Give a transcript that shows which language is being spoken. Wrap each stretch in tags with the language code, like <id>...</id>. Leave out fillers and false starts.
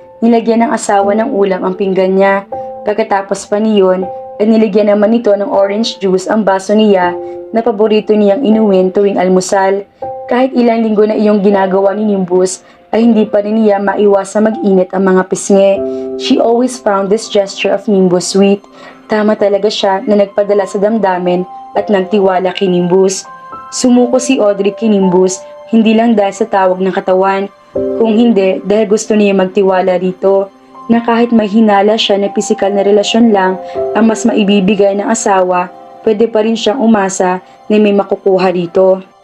<tl>Nilagyan ng asawa ng ulam ang pinggan niya. Pagkatapos pa niyon, ay nilagyan naman nito ng orange juice ang baso niya na paborito niyang inumin tuwing almusal. Kahit ilang linggo na iyong ginagawa ni Nimbus, ay hindi pa rin niya maiwasang mag-init ang mga pisngi.</tl> <en>She always found this gesture of Nimbus sweet.</en> <tl>Tama talaga siya na nagpadala sa damdamin at nagtiwala kay Nimbus. Sumuko si Audrey kay Nimbus, hindi lang dahil sa tawag ng katawan, kung hindi dahil gusto niya magtiwala rito, na kahit may hinala siya na pisikal na relasyon lang ang mas maibibigay ng asawa, pwede pa rin siyang umasa na may makukuha rito.</tl>